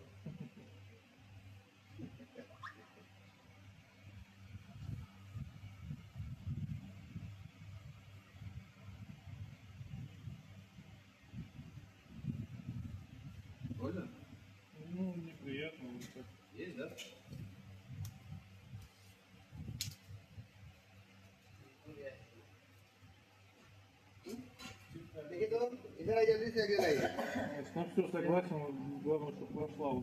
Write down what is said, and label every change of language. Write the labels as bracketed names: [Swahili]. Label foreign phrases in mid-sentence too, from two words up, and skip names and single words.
[Russian] Больно? Ну, неприятно. Вот так. Есть, да? [Hindi] देखिए तो इधर आइए, जल्दी से आगे आइए। [Russian] Ну, все согласен, главное, чтобы прошла уже.